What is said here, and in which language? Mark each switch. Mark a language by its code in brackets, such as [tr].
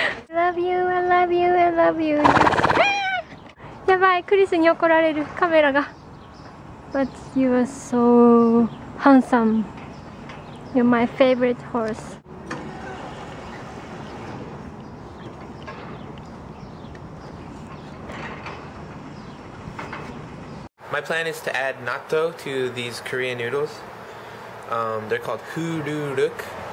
[en] Love you, I love you, I love you. [ja] やばい、クリスに怒られるカメラが。 [en] But you are so handsome. You're my favorite horse. My plan is to add natto to these Korean noodles. They're called hururuk.